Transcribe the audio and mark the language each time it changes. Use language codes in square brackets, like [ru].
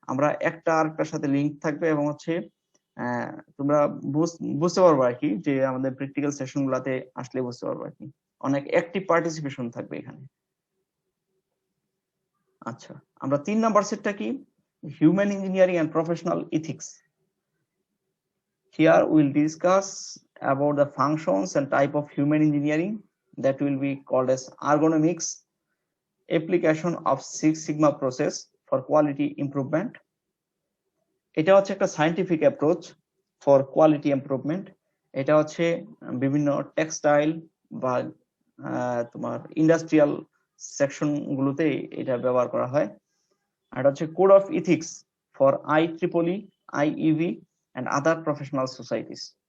[bn] আমরা একটা আরেকটার সাথে লিঙ্ক থাকবে এবং হচ্ছে তোমরা বুঝতে পারবো আর কি, যে আমাদের প্র্যাকটিক্যাল সেশন গুলাতে আসলে বুঝতে পারবো আর কি, অনেক অ্যাক্টিভ পার্টিসিপেশন থাকবে এখানে। আচ্ছা, আমরা 3 নাম্বার সেটটা কি, human engineering and professional ethics. [en] Here we'll discuss about the functions and type of human engineering that will be called as ergonomics, application of Six Sigma process for quality improvement. [bn] এটা হচ্ছে একটা [en] Scientific approach for quality improvement. [bn] এটা হচ্ছে বিভিন্ন textile বা তোমার industrial section গুলোতে এটা ব্যবহার করা হয়। আর এটা হচ্ছে [en] Code of ethics for IEEE, IEV and other professional societies.